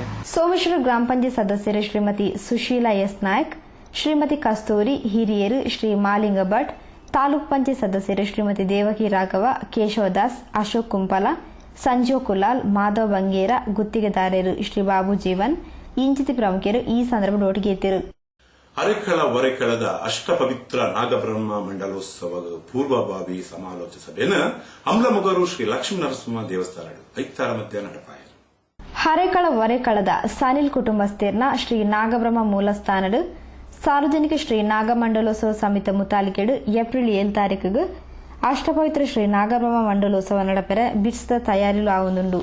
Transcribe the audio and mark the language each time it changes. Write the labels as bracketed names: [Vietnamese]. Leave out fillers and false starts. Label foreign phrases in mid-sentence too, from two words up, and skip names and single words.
[Kannada] ಸೋಮೇಶ್ವರ ಗ್ರಾಮ ಪಂಚಾಯತ್ ಸದಸ್ಯರು ಶ್ರೀಮತಿ ಸುಶೀಲಾ ಎಸ್ ನಾಯ್ಕ್, ಶ್ರೀಮತಿ ಕಸ್ತೂರಿ, ಹಿರಿಯರು ಶ್ರೀ ಮಾಲಿಂಗ ಭಟ್, ತಾಲೂಕ್ ಪಂಚಾಯತ್ ಸದಸ್ಯರು ಶ್ರೀಮತಿ ದೇವಕಿ ರಾಘವ, ಕೇಶವದಾಸ್, ಅಶೋಕ್ ಕುಂಪಲ, ಸಂಜೀವ್ ಕುಲಾಲ್, ಮಾಧವ್ ಬಂಗೇರ, ಗುತ್ತಿಗೆದಾರರು ಶ್ರೀ ಬಾಬು ಜೀವನ್, ಇಂಚಿತಿ ಪ್ರಮುಖರು ಈ ಸಂದರ್ಭ ಒಟ್ಟಿಗೆ ಇದ್ದರು. [Tulu] ಅರೆಕಳ ಒರೆಕಳದ ಅಷ್ಟಪವಿತ್ರ ನಾಗಬ್ರಹ್ಮ ಮಂಡಲೋತ್ಸವದ ಪೂರ್ವಭಾವಿ ಸಮಾಲೋಚನೆ ಸಭೆಯನ್ನು ಅಮ್ಲಮೊಗರು ಶ್ರೀ ಲಕ್ಷ್ಮೀ ನರಸಿಂಹ ದೇವಸ್ಥಾನ ಐತಾರ ಮಧ್ಯ ನಡಪಾಯ. ಹರೆಕಳ ಒರೆಕಳದ ಸನಿಲ್ ಕುಟುಂಬಸ್ಥರ್ನ ಶ್ರೀ ನಾಗಬ್ರಹ್ಮ ಮೂಲಸ್ಥಾನಡು ಸಾರ್ವಜನಿಕ ಶ್ರೀ ನಾಗಮಂಡಲೋತ್ಸವ ಸಮಿತಿ ಮುತಾಲಿಕೆಡು ಏಪ್ರಿಲ್ 7 ತಾರೀಕಿಗೆ ಅಷ್ಟಪವಿತ್ರ ಶ್ರೀ ನಾಗಬ್ರಹ್ಮ ಮಂಡಲೋತ್ಸವ ನಡಪೆರ ಬಿಡಿಸಿದ ತಯಾರಿಲು ಆವೊಂದುಂಡು.